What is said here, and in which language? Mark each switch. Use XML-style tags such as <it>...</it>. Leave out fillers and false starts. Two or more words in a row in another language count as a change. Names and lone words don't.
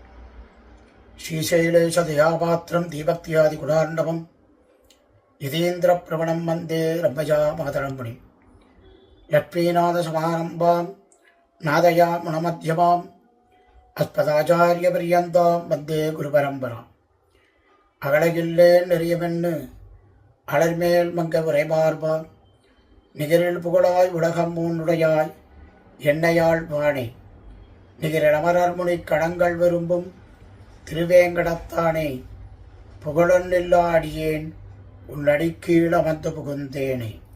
<sa>श्रीशैलेशदयापात्रं दीभक्त्यादिगुणार्णवं यतीन्द्रप्रवणं वन्दे रम्यजामातरं मुनिम्। लक्ष्मीनाथसमारम्भां नाथयामुनमध्यमाम् अस्मदाचार्यपर्यन्तां वन्दे गुरुपरम्पराम्।</sa> <ta>அகலகில்லே நெறியமென்னு அலர்மேல் மங்க உரைமார்பா நிகரில் புகழாய் உலகம் மூன்னுடையாய் எண்ணையாள் வாணி நிகரில் அமரர்முனி கடங்கள் விரும்பும் திருவேங்கடத்தானே புகழொன்னில்லா அடியேன் உன்னடிக்கீழ் அமர்ந்து புகுந்தேனே.</ta>